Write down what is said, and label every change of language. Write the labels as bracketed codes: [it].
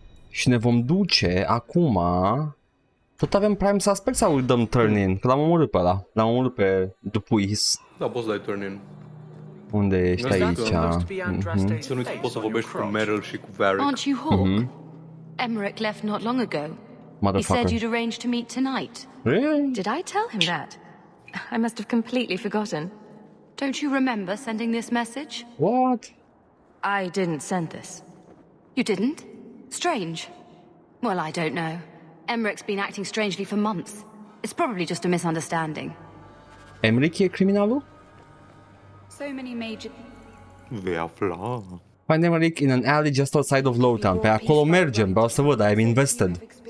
[ro] Și ne vom duce acum... Tot avem Prime Suspect sau îl dăm turn-in? Că l-am omorât pe ăla. L-am omorât pe Dupuis. Da, poți să dai turn-in. Unde ești aici? Să nu uiți că poți să vorbești cu Meryl și cu Varric. [en] Aren't you Hawk? Emmerich left not long ago. He said Motherfucker. you'd arranged to meet tonight. Really? Did I tell him that? I must have completely forgotten. Don't you remember sending this message? What? I didn't send this. You didn't? Strange. Well, I don't know. Emmerich's been acting strangely for months. It's probably just a misunderstanding. [ro] Emmerich e criminalul? [en] So many major... [ro] Vei afla. [en] Find Emmerich in an alley just outside of Lowtown. [ro] Pe acolo mergem, vreau să văd, [en] I am invested.